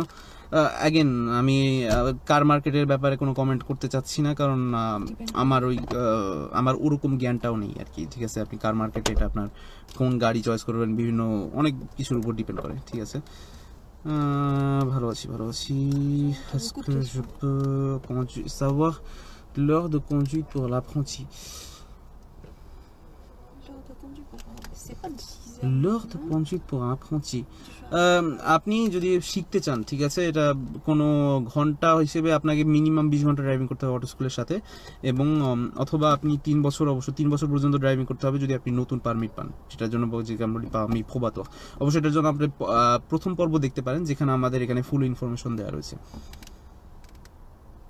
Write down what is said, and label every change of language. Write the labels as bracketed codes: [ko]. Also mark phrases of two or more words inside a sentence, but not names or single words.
[bn] অ্যাগেন আমি [en] car market's [bn] ব্যাপারে কোনো কমেন্ট করতে চাচ্ছি না, কারণ আমার ওরকম জ্ঞানটাও নেই আর কি, ঠিক আছে। আপনি [en] car market [bn] এটা আপনার কোন গাড়ি চয়েস করবেন বিভিন্ন অনেক কিছুর উপর ডিপেন্ড করে, ঠিক আছে। ভালো আছি। [fr] Est-ce que je peux savoir l'heure de conduite pour l'apprenti? L'heure de conduite pour un apprenti. [bn] আপনি যদি শিখতে চান, ঠিক আছে, এটা কোনো ঘন্টা হিসেবে আপনাকে মিনিমাম 20 ঘন্টা ড্রাইভিং করতে হবে অটো স্কুলের সাথে, এবং অথবা আপনি 3 বছর পর্যন্ত ড্রাইভিং করতে হবে যদি আপনি নতুন পারমিট পান, সেটার জন্য বলছি আমরা [fr] permis probatoire. [bn] অবশ্যই এটার জন্য আপনি প্রথম পর্ব দেখতে পারেন, যেখানে আমাদের এখানে [en] full information [bn] দেওয়া রয়েছে।